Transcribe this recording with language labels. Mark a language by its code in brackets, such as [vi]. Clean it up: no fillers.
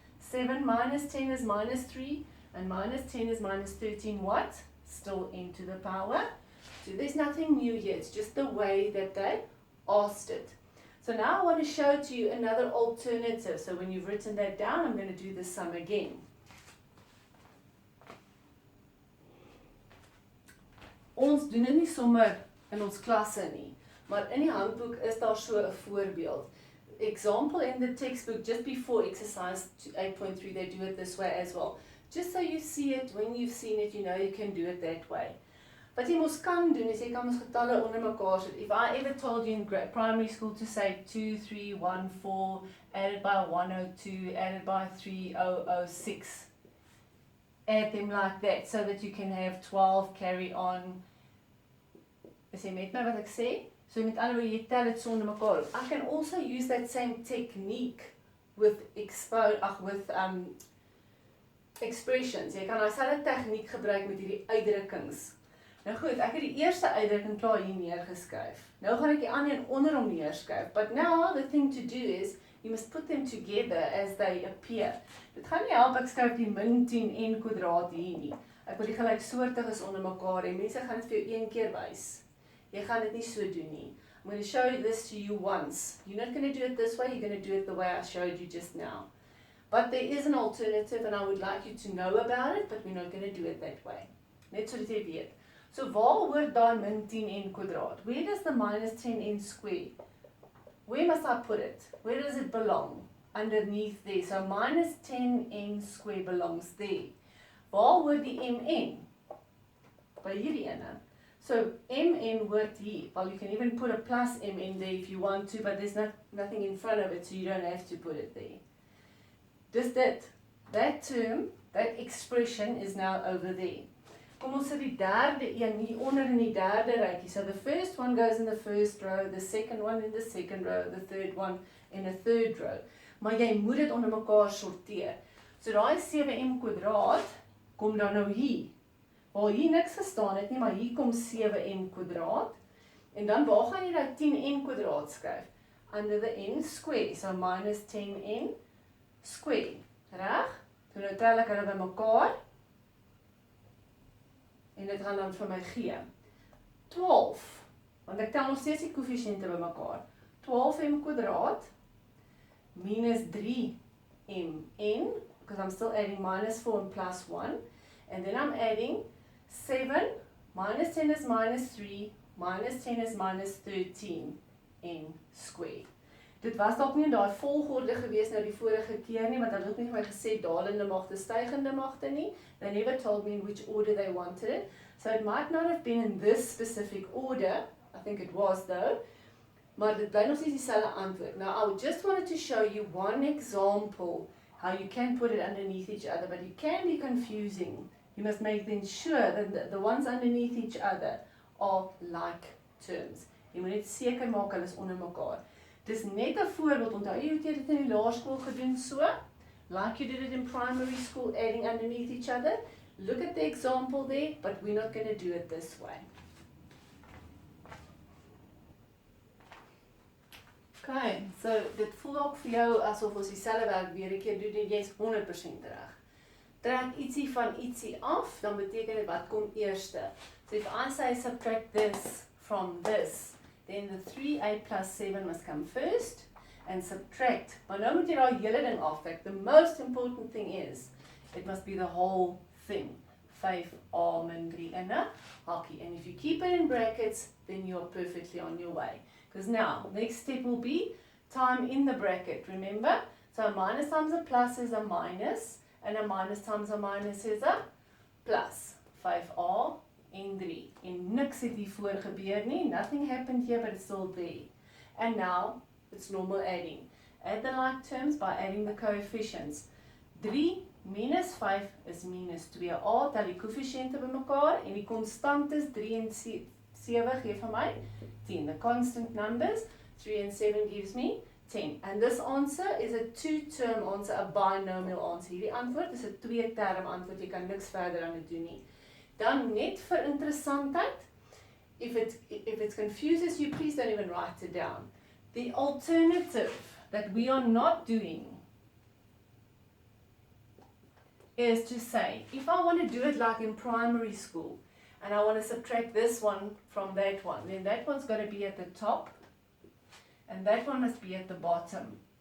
[en] 7 minus 10 is minus 3 and minus 10 is minus 13. What? Still n to the power. So there's nothing new here. It's just the way that they asked it. So now I want to show to you another alternative. So when you've written that down, I'm going to do the sum again. [af] Ons doen dit nie sommer in ons klasse nie, maar in die handboek is daar so 'n voorbeeld. [en] Example in the textbook just before exercise 8.3, they do it this way as well. Just so you see it, when you've seen it, you know you can do it that way. [af] Wat jy mos kan doen is jy kan mos getalle onder mekaar sit. [en] If I ever told you in primary school to say 2, 3, 1, 4, added by 102, added by 3006, add them like that so that you can have 12, carry on. [af] Is jy met my wat ek sê? So met ander woorde, jy tel dit so onder mekaar. [en] I can also use that same technique with expressions. [af] Jy kan dieselfde tegniek gebruik met hierdie uitdrukkings. Nou goed, ek het die eerste uitdrukking klaar hier neergeskryf. Nou gaan ek die ander een onder hom neerskryf. [en] But now the thing to do is you must put them together as they appear. [af] Dit gaan nie help ek skryf die min 10 n kwadraat hier nie. Ek wil die gelyksoortiges onder mekaar hê. Mense gaan dit vir jou een keer wys. Jy gaan dit nie so doen nie. [en] I'm going to show this to you once. You're not going to do it this way, you're going to do it the way I showed you just now. But there is an alternative and I would like you to know about it, but we're not going to do it that way. [af] Net sodat jy weet. So waar hoort daai min 10 n kwadraat? [en] Where does the minus 10 n square? Where must I put it? Where does it belong? Underneath there. So minus 10 n square belongs there. [af] Waar hoort die mn? By hierdie ene. So mn hoort hier. [en] Well, you can even put a plus mn there if you want to, but there's nothing in front of it, so you don't have to put it there. Just that term, that expression is now over there. [af] Kom ons sit die derde een hier onder in die derde rytjie. [en] So the first one goes in the first row, the second one in the second row, the third one in the third row. [af] Maar jy moet dit onder mekaar sorteer. So daai 7m kwadraat kom dan nou hier. Waar hier niks gestaan het nie, maar hier kom 7m kwadraat. En dan waar gaan jy daai 10n kwadraat skryf? [en] Under the n square. So minus 10n square. [af] Reg? So nou tel ek hulle by mekaar. En dit gaan dan vir my gee 12, want ek tel nog steeds die koëffisiënte by mekaar. 12m kwadraat [en] minus 3mn, because I'm still adding minus 4 and plus 1, and then I'm adding 7, minus 10 is minus 3, minus 10 is minus 13n square. [af] Dit was dalk nie in daai volgorde gewees nou die vorige keer nie, want hulle het ook nie vir my gesê dalende magte, stygende magte nie. [en] They never told me in which order they wanted it. So it might not have been in this specific order. I think it was though. [af] Maar dit bly nog steeds dieselfde antwoord. [en] Now I just wanted to show you one example how you can put it underneath each other, but it can be confusing. You must make them sure that the ones underneath each other are like terms. [af] Jy moet net seker maak hulle is onder mekaar. Dis net 'n voorbeeld, onthou jy het dit in die laerskool gedoen so? [en] Like you did it in primary school, adding underneath each other. Look at the example there, but we're not going to do it this way. [af] Okay, so dit voel ook vir jou asof ons dieselfde werk weer 'n keer doen en jy's 100% reg. Trek ietsie van ietsie af, dan beteken dit wat kom eerste. [en] So if I say subtract this from this, then the 3a plus 7 must come first and subtract. [af] Maar nou moet jy daai hele ding aftrek. [en] The most important thing is, it must be the whole thing. [af] 5a min 3 in 'n hakkie. [en] And if you keep it in brackets, then you're perfectly on your way. Because now, next step will be time in the bracket, remember? So a minus times a plus is a minus, and a minus times a minus is a plus. [af] 5a en 3. En niks het hier voor gebeur nie. [en] Nothing happened here, but it's still there. And now, it's normal adding. Add the like terms by adding the coefficients. 3 Minus 5 is minus 2a, [af] tel die koëffisiënte bymekaar en die konstant is 3 en 7 gee vir my 10. [en] The constant numbers, 3 and 7 gives me 10. And this answer is a two-term answer, a binomial answer. [af] Hierdie antwoord is 'n twee-term antwoord, jy kan niks verder aan dit doen nie. Dan net vir interessantheid, [en] if it confuses you, please don't even write it down. The alternative that we are not doing is to say, if I want to do it like in primary school, and I want to subtract this one from that one, then that one's got to be at the top, and that one must be at the bottom.